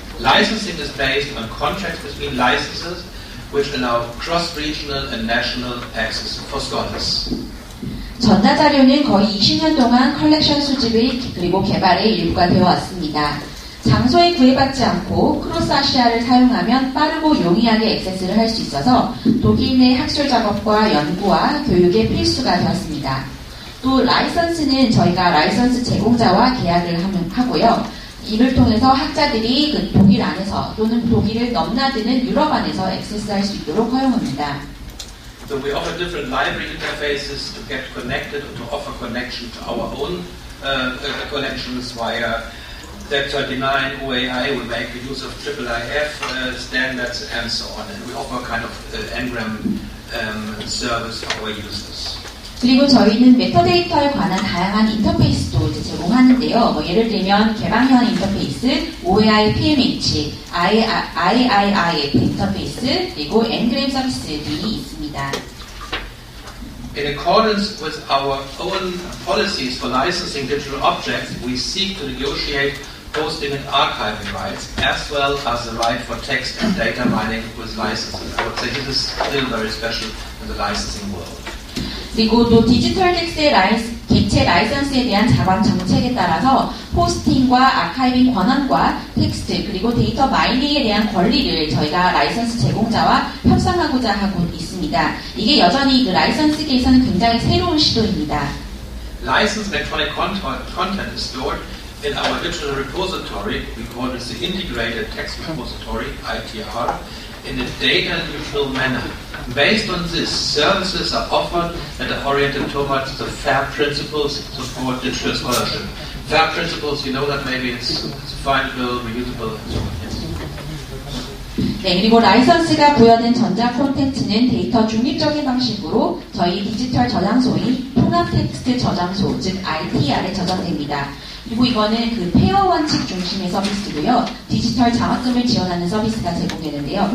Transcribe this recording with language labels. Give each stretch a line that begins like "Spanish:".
English: Licensing is based on contracts between licenses which allow cross-regional and national access for scholars.
Korean: 전자자료는 거의 20년 동안 컬렉션 수집의 그리고 개발의 일부가 되어 왔습니다. 장소에 구애받지 않고 크로스아시아를 사용하면 빠르고 용이하게 액세스를 할 수 있어서 독일 내 학술 작업과 연구와 교육의 필수가 되었습니다. 또 라이선스는 저희가 라이선스 제공자와 계약을 하고요. 이를 통해서 학자들이 그 독일 안에서 또는 독일을 넘나드는 유럽 안에서 액세스할 수 있도록 허용합니다.
English: So we offer different library interfaces to get connected or to offer connection to our own collections via Z39, OAI. We make use of IIIF standards and so on. And we offer a kind of engram service for our users.
Korean: 그리고 저희는 메타데이터에 관한 다양한 인터페이스도 이제 제공하는데요. 예를 들면 개방형 인터페이스, OAI PMH, IIIF 인터페이스, 그리고 엔그램 서비스들이 있습니다.
English: In accordance with our own policies for licensing digital objects, we seek to negotiate hosting and archiving rights, as well as the right for text and data mining with licenses. I would say this is still very special in the licensing world.
Korean: 그리고 또 디지털 객체 라이선스에 대한 자관 정책에 따라서 호스팅과 아카이빙 권한과 텍스트 그리고 데이터 마이닝에 대한 권리를 저희가 라이선스 제공자와 협상하고자 하고 있습니다. 이게 여전히 그 라이선스계에서는 굉장히 새로운 시도입니다.
English: Licensed electronic content is stored in our digital repository. We call this the Integrated Text Repository, ITR, in a data-neutral manner. Based on this, services are offered that are oriented towards the FAIR principles to support digital scholarship. FAIR principles, you know that maybe it's findable, reusable, and so on. Yes.
Korean: 네, 그리고 라이선스가 부여된 전자 콘텐츠는 데이터 중립적인 방식으로 저희 디지털 저장소인 통합 텍스트 저장소, 즉 ITR에 저장됩니다. 그리고 이거는 그 페어 원칙 중심의 서비스고요. 디지털 장학금을 지원하는 서비스가 제공되는데요.